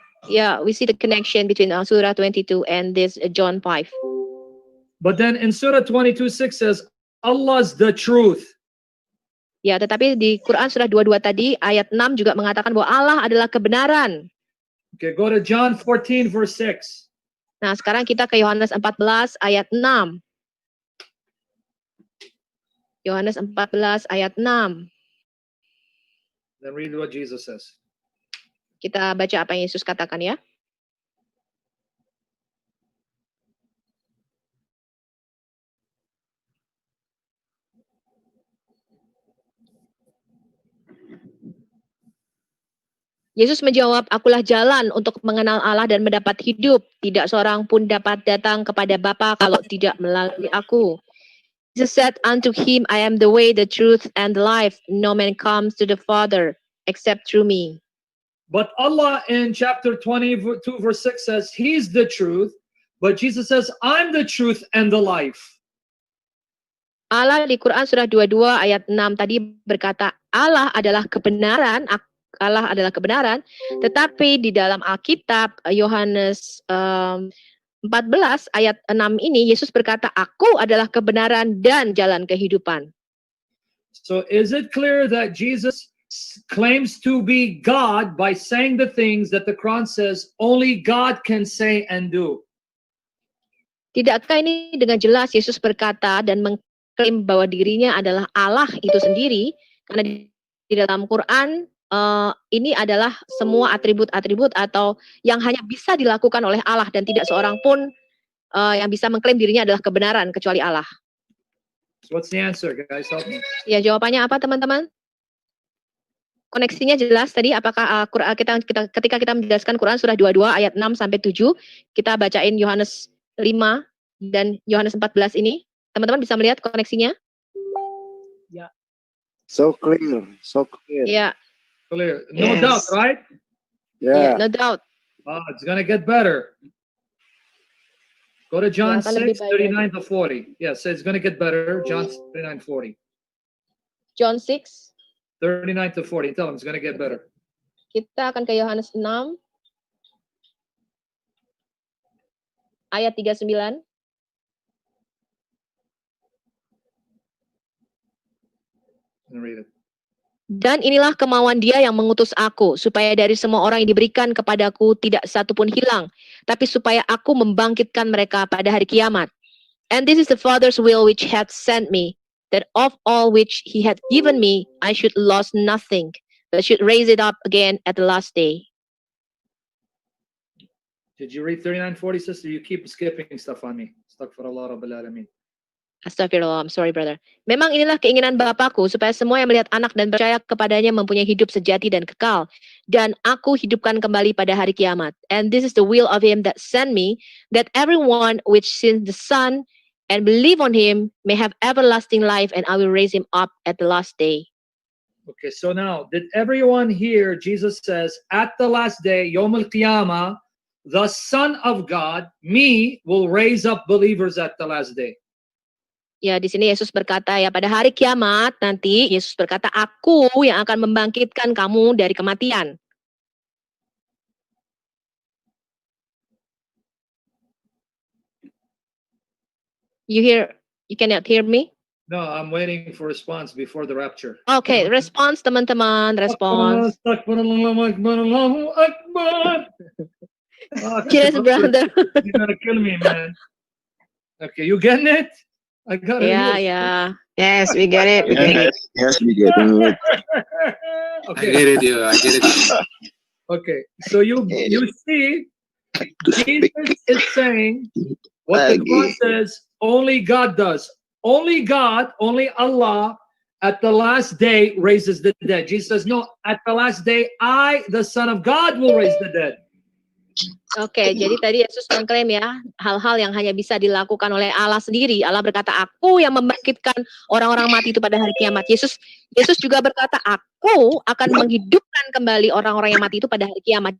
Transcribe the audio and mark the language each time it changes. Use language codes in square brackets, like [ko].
[en] Yeah, we see the connection between Surah 22 and this John 5. But then in Surah 22:6 says, Allah's the truth. [id] Ya, tetapi di Quran surah 22 tadi ayat 6 juga mengatakan bahwa Allah adalah kebenaran. [en] Okay, go to John 14 verse 6. [id] Nah, sekarang kita ke Yohanes 14 ayat 6. Yohanes 14 ayat 6. [en] Then read what Jesus says. [id] Kita baca apa yang Yesus katakan ya. Yesus menjawab, akulah jalan untuk mengenal Allah dan mendapat hidup. Tidak seorang pun dapat datang kepada Bapa kalau tidak melalui aku. [en] Jesus said unto him, I am the way, the truth, and the life. No man comes to the Father except through me. But Allah in chapter 22 verse 6 says, He's the truth. But Jesus says, I'm the truth and the life. [id] Allah di Quran surah 22 ayat 6 tadi berkata, Allah adalah kebenaran, Allah adalah kebenaran, tetapi di dalam Alkitab Yohanes 14 ayat 6 ini Yesus berkata, aku adalah kebenaran dan jalan kehidupan. [en] So is it clear that Jesus claims to be God by saying the things that the Quran says only God can say and do? [id] Tidakkah ini dengan jelas Yesus berkata dan mengklaim bahwa dirinya adalah Allah itu sendiri? Karena di dalam Quran ini adalah semua atribut-atribut atau yang hanya bisa dilakukan oleh Allah dan tidak seorang pun yang bisa mengklaim dirinya adalah kebenaran kecuali Allah. [en] What's the answer, guys? Help me. [id] Ya, jawabannya apa teman-teman? Koneksinya jelas tadi apakah ketika kita menjelaskan Quran surah 22 ayat 6 sampai 7, kita bacain Yohanes 5 dan Yohanes 14 ini, teman-teman bisa melihat koneksinya? Ya. [en] So clear, so clear. [id] Ya. [en] Clear. No Yes. doubt, right? Yeah. No doubt. It's going to get better. Go to John [id] Ya, akan lebih [en] 6, 39 to 40. Yes, it's going to get better. John 39, 40. John 6, 39 to 40. Tell them it's going to get better. [id] kita akan ke Yohanes 6 ayat 39. [en] I'm going to read it. [id] Dan inilah kemauan dia yang mengutus aku, supaya dari semua orang yang diberikan kepadaku tidak satu pun hilang, tapi supaya aku membangkitkan mereka pada hari kiamat. [en] And this is the Father's will which hath sent me, that of all which he hath given me, I should lose nothing, but should raise it up again at the last day. Did you read 39, 40, sister? You keep skipping stuff on me. [ar] Astaghfirullah Rabbil Alamin. [en] Astagfirullah, I'm sorry brother. [id] Memang inilah keinginan Bapakku, supaya semua yang melihat anak dan percaya kepadanya mempunyai hidup sejati dan kekal. Dan aku hidupkan kembali pada hari kiamat. [en] And this is the will of him that sent me, that everyone which sees the Son and believe on him may have everlasting life, and I will raise him up at the last day. Okay, so now, did everyone hear Jesus says, at the last day, Yom al-Qiyamah, the Son of God, me, will raise up believers at the last day. [id] Ya, di sini Yesus berkata ya, pada hari kiamat nanti Yesus berkata, aku yang akan membangkitkan kamu dari kematian. [en] You cannot hear me? No, I'm waiting for response before the rapture. [id] Okay, response teman-teman, response. [ar] Allahu Akbar. [en] Yes, brother. You're gonna kill me, man. Okay, you getting it? I got it. Yeah, yeah. Yes, we get it. We get it. Yes, we get it. Okay. I get it, yeah, I get it. Okay, so you see, Jesus is saying what the Quran says only God does. Only God, only Allah at the last day raises the dead. Jesus says, no, at the last day, I, the Son of God, will raise the dead. [id] Oke, jadi tadi Yesus mengklaim ya, hal-hal yang hanya bisa dilakukan oleh Allah sendiri. Allah berkata, aku yang membangkitkan orang-orang mati itu pada hari kiamat. Yesus juga berkata, aku akan menghidupkan kembali orang-orang yang mati itu pada hari kiamat.